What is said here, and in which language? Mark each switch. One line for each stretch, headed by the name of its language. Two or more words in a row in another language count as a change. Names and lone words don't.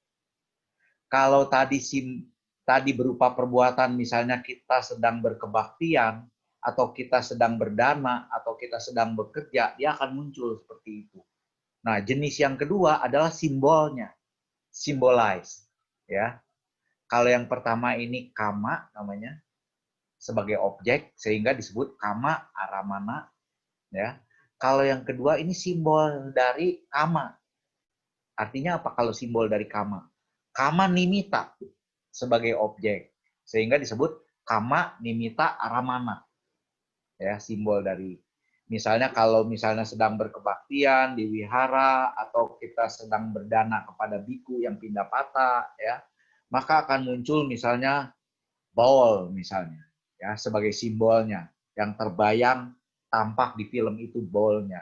Indonesian: Kalau tadi berupa perbuatan, misalnya kita sedang berkebaktian, atau kita sedang berdana, atau kita sedang bekerja, dia akan muncul seperti itu. Nah, jenis yang kedua adalah simbolnya, symbolize, ya. Kalau yang pertama ini kama namanya, sebagai objek, sehingga disebut
Pali: kama aramana,
Indonesian: ya. Kalau yang kedua ini simbol dari kama. Artinya apa kalau simbol dari kama?
Pali: Kama nimita
Indonesian: sebagai objek, sehingga disebut
Pali: kama nimita aramana.
Indonesian: Ya, simbol dari misalnya kalau misalnya sedang berkebaktian di wihara atau kita sedang berdana kepada biku yang
Pali: pindah patah,
Indonesian: ya, maka akan muncul misalnya bowl misalnya, ya, sebagai simbolnya yang terbayang tampak di film itu bowlnya.